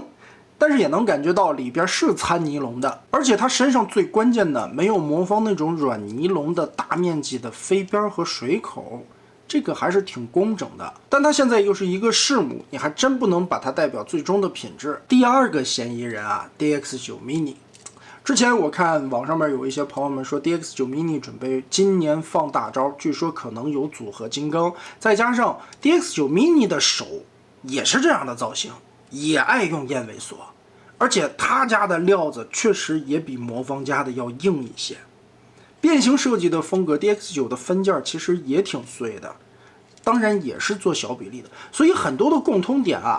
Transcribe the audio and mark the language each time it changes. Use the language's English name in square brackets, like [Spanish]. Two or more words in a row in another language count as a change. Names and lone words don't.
[Chinese] 但是也能感覺到裡邊是摻尼龍的，而且它身上最關鍵的沒有魔方那種軟尼龍的大面積的飛邊和水口，這個還是挺工整的。但它現在又是一個試模，你還真不能把它代表最終的品質。第二個嫌疑人啊 ，DX9 Mini。之前我看網上面有一些朋友們說 DX9 Mini 準備今年放大招，據說可能有組合金剛，再加上 DX9 Mini 的手也是這樣的造型。也愛用燕尾鎖，而且他家的料子確實也比魔方家的要硬一些。變形設計的風格 ，DX9 的分件其實也挺碎的，當然也是做小比例的，所以很多的共通點啊。